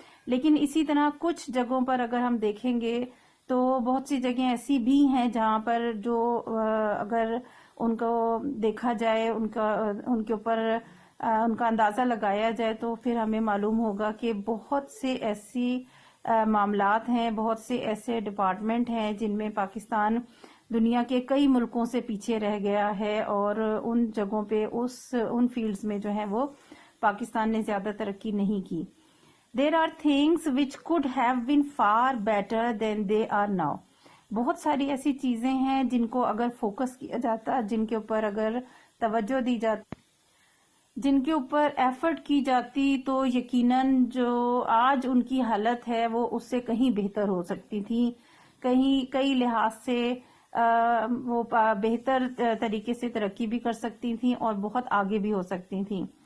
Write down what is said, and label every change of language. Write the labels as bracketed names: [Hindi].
[Urdu] لیکن اسی طرح کچھ جگہوں پر اگر ہم دیکھیں گے تو بہت سی جگہیں ایسی بھی ہیں جہاں پر جو اگر ان کو دیکھا جائے، ان کے اوپر ان کا اندازہ لگایا جائے تو پھر ہمیں معلوم ہوگا کہ بہت سے ایسی معاملات ہیں، بہت سے ایسے ڈپارٹمنٹ ہیں جن میں پاکستان دنیا کے کئی ملکوں سے پیچھے رہ گیا ہے، اور ان جگہوں پہ ان فیلڈز میں جو ہیں وہ پاکستان نے زیادہ ترقی نہیں کی. [English] There are things which could have been far better than they are now. [Urdu] بہت ساری ایسی چیزیں ہیں جن کو اگر فوکس کیا جاتا، جن کے اوپر اگر توجہ دی جاتی، جن کے اوپر ایفرٹ کی جاتی تو یقیناً جو آج ان کی حالت ہے وہ اس سے کہیں بہتر ہو سکتی تھی، کئی لحاظ سے وہ بہتر طریقے سے ترقی بھی کر سکتی تھیں اور بہت آگے بھی ہو سکتی تھیں.